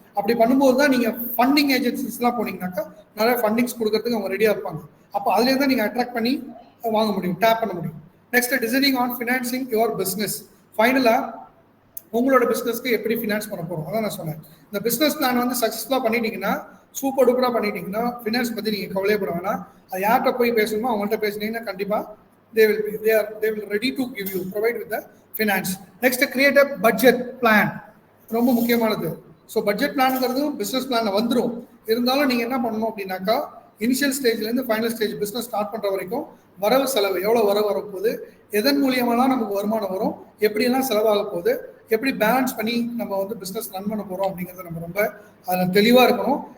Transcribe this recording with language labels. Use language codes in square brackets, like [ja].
[ta] அப்படி பண்ணும்போது தான் நீங்கள் ஃபண்டிங் ஏஜென்சிஸ்லாம் போனீங்கன்னாக்கா நிறைய ஃபண்டிங்ஸ் கொடுக்கறதுக்கு அவங்க ரெடியாக இருப்பாங்க. அப்போ அதுலேருந்து தான் நீங்கள் அட்ராக்ட் பண்ணி வாங்க முடியும், டேப் பண்ண முடியும். [en] Next designing on financing your business. [ta] ஃபைனலாக உங்களோட பிஸ்னஸ்க்கு எப்படி ஃபினான்ஸ் பண்ண போகிறோம், அதான் நான் சொன்னேன். இந்த பிஸ்னஸ் பிளான் வந்து சக்ஸஸ்ஃபுல்லாக பண்ணிட்டீங்கன்னா, சூப்பர் டூப்பராக பண்ணிட்டீங்கன்னா, ஃபினான்ஸ் பற்றி நீங்கள் கவலைப்பட வேணாம். அது யார்கிட்ட போய் பேசணுமோ அவங்கள்ட்ட பேசுனீங்கன்னா கண்டிப்பாக [en] they will ready to give you, provide with the finance. Next, create a budget plan. [ta] ரொம்ப முக்கியமானது. ஸோ பட்ஜெட் பிளான்ங்கிறதும் பிஸ்னஸ் பிளானில் வந்துடும். இருந்தாலும் நீங்கள் என்ன பண்ணணும் அப்படின்னாக்கா initial ஸ்டேஜ்லேருந்து final stage business start பண்ணுற வரைக்கும் வரவு செலவு எவ்வளோ வரப்போகுது, எதன் மூலியமாலாம் நமக்கு வருமானம் வரும், எப்படியெல்லாம் செலவாக போகுது, எப்படி பேலன்ஸ் பண்ணி நம்ம வந்து பிஸ்னஸ் ரன் பண்ண போகிறோம் அப்படிங்கிறத நம்ம ரொம்ப அதில் தெளிவாக இருக்கணும்.